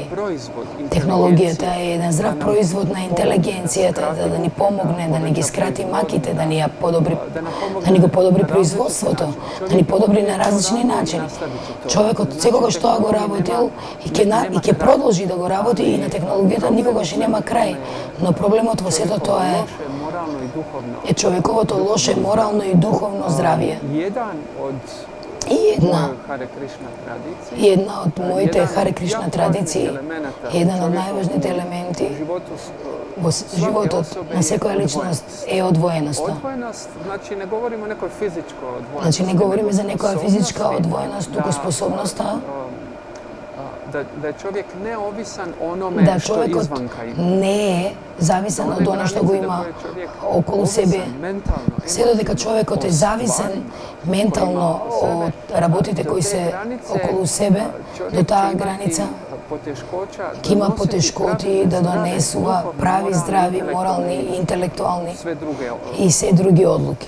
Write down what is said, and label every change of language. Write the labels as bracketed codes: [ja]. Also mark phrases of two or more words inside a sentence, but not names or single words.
[mk] Технологијата е еден здрав производ на интелигенцијата, да ни помогне, да ни ги скрати маките, да ни го подобри производството, да ни подобри на различни начини. Човекот секогаш тоа го работил и ќе продолжи да го работи и на технологијата никогаш нема крај. Но проблемот во сето тоа е [hr] moralno i duhovno. [mk] е човековото лоше морално и духовно здравје. [hr] Jedan od [mk] И една [hr] Hare Krishna tradicije, [mk] една од моите Харе Кришна традиции, еден од најважните елементи [hr] u životu [mk] во животот на секоја личност е одвоеноста. [hr] odvojenost, znači ne govorimo o nekoj fizičkoj odvojenosti. [mk] Значи не говориме за некоја физичка одвоеност, туку способноста [hr] da je čovjek neovisan onome [mk] да što човекот [hr] izvanka има. [mk] не е зависен од она што го има околу себе. Се додека човекот е зависен ментално од работите кои се околу себе, до таа граница ќе има потешкоти да донесува прави, здрави, морални и интелектуални и се други одлуки.